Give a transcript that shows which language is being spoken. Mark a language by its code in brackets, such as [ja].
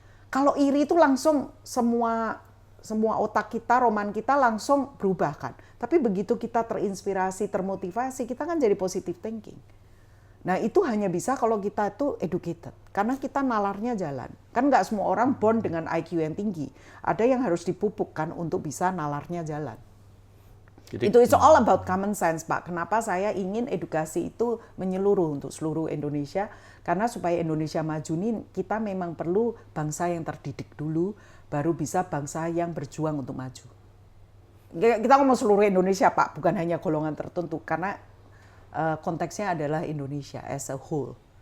[id] Kalau iri itu langsung semua otak kita, roman kita langsung berubah kan. Tapi begitu kita terinspirasi, termotivasi, kita kan jadi positive thinking. Nah itu hanya bisa kalau kita itu educated. Karena kita nalarnya jalan. Kan nggak semua orang born dengan IQ yang tinggi. Ada yang harus dipupukkan untuk bisa nalarnya jalan. [en] Itu it's all about common sense Pak. [id] Kenapa saya ingin edukasi itu menyeluruh untuk seluruh Indonesia? Karena supaya Indonesia maju nih kita memang perlu bangsa yang terdidik dulu, baru bisa bangsa yang berjuang untuk maju. Kita ngomong seluruh Indonesia Pak, bukan hanya golongan tertentu. Karena konteksnya adalah Indonesia [en] as a whole.